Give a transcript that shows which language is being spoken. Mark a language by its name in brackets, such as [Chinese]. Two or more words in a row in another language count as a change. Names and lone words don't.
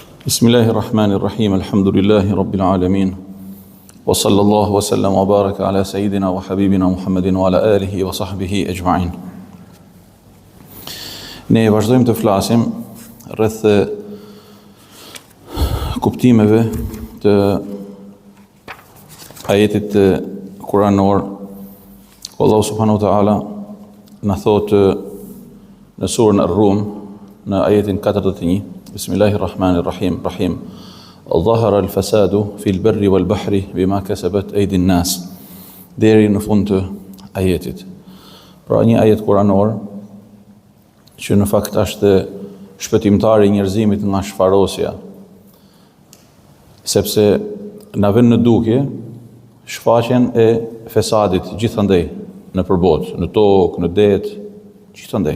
[Arabic] بسم الله الرحمن الرحيم الحمد لله رب العالمين. وصلى الله وسلم وبارك على سيدنا وحبيبنا محمد وعلى آله وصحبه أجمعين. [Albanian] Ne vazhdojmë të flasim rreth kuptimeve të ajetit kuranor. Allahu [Arabic] سبحانه وتعالى [Albanian] na thot në surën Ar-Rum në ajetin 41. [Arabic] Bismillahirrahmanirrahim. ظهر الفساد في البر والبحر بما كسبت أيدي الناس. [Albanian] Deri në fund të ajetit. Pra një ajet kuranor që në fakt është shpëtimtari i njerëzimit nga shfarosja. Sepse na vën në dukje shfaqjen e fesadit gjithandej në përbot, në tokë, në det, gjithandej.